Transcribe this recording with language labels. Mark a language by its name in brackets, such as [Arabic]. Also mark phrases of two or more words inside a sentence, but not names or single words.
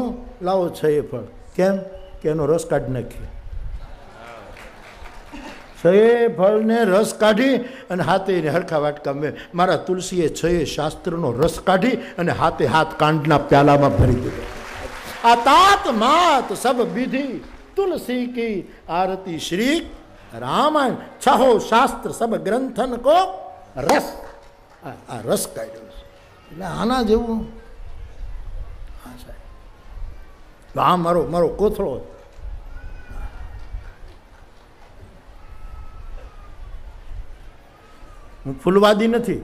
[Gujarati] લાવો 6 ફળ. કેમ? કે એનો રસ કાઢી નાખીએ. 6 ફળને રસ કાઢી અને હાથે હરખા વાટકા મેં. મારા તુલસીએ 6 શાસ્ત્રનો રસ કાઢી અને હાથે હાથ કાંડના પ્યાલામાં ભરી દીધો. [Hindi] આ तात मात सब विधि तुलसी की आरती श्री रामायण 6 शास्त्र सब ग्रंथन को रस. [Gujarati] આ રસ કાઢ્યો છે. એટલે આના જેવું હા સાહેબ. આ મારો કોથળો. હું ફૂલવાદી નથી.